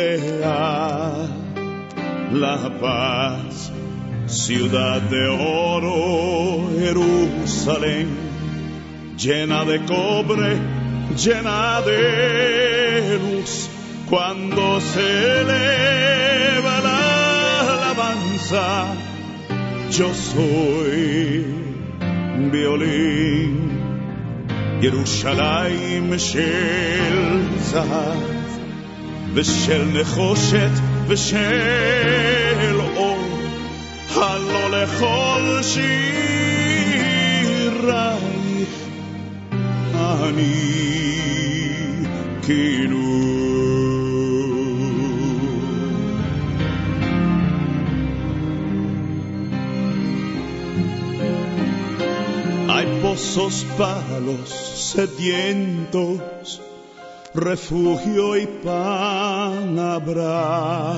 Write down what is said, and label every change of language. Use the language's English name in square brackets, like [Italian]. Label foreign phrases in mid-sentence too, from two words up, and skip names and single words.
[Spanish] rodea la paz ciudad de oro, Jerusalén, llena de cobre, llena de luz, cuando se eleva la alabanza, yo soy violín. [Hebrew] ירושלים של זהב ושל נחושת ושל אור, הלא לכל שירייך אני כינור. [Spanish] Hay pozos para los sedientos, refugio y pan habrá.